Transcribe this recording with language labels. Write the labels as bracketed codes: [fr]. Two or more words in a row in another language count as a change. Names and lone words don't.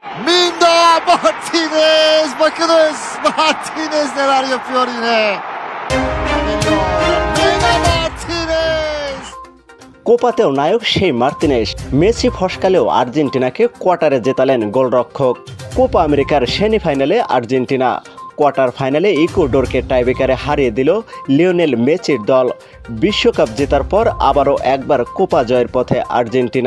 [tr] Minda Martinez! Bakınız Martinez neler yapıyor yine. Minda Martinez! [bn] কোপাতেও নায়ক সেই মার্তিনেজ। মেসি ফসকালেও আর্জেন্টিনাকে কোয়ার্টারে জেতালেন গোলরক্ষক। কোপা আমেরিকার সেমিফাইনালে আর্জেন্টিনা, কোয়ার্টার ফাইনালে ইকুয়েডরকে টাইব্রেকারে হারিয়ে দিল লিওনেল মেসির দল। বিশ্বকাপ জেতার পর আবারও একবার কোপা জয়ের পথে আর্জেন্টিনা।